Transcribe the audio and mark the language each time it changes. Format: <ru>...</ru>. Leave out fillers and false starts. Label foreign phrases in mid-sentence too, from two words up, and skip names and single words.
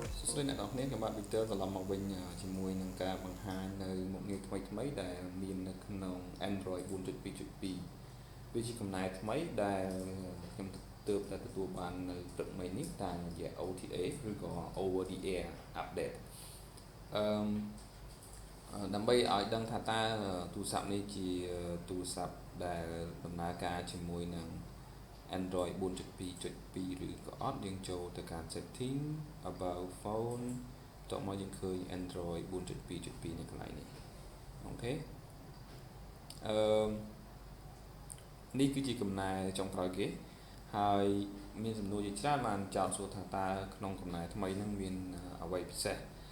<km>ស្រីអ្នកនរគ្នាខ្ញុំបាទ Victor ត្រឡប់មកវិញជាមួយនឹងការបង្ហាញនៅមុខងារថ្មីៗដែលមាននៅក្នុង Android 4.2.2 វាជាកំណែថ្មីដែលខ្ញុំទើបតែទទួលបាននៅព្រឹកមិញនេះតាមរយៈ OTA ឬក៏</km> <en>Over the Air Update</en> <km>ដើម្បីឲ្យដឹងថាតើទូរស័ព្ទនេះជាទូរស័ព្ទដែលដំណើរការជាមួយនឹង Android 4.2.2 ឬក៏អត់យើងចូលទៅការ</km> <en>setting about phone</en> <km>តមកយើងឃើញ Android 4.2.2 នៅកន្លែងនេះអូខេនេះគឺជាកំណែចុងក្រោយគេហើយមានសំណួរជាច្រើនបានចោទសួរថាតើក្នុងកំណែថ្មីហ្នឹងមានអ្វីពិសេស</km>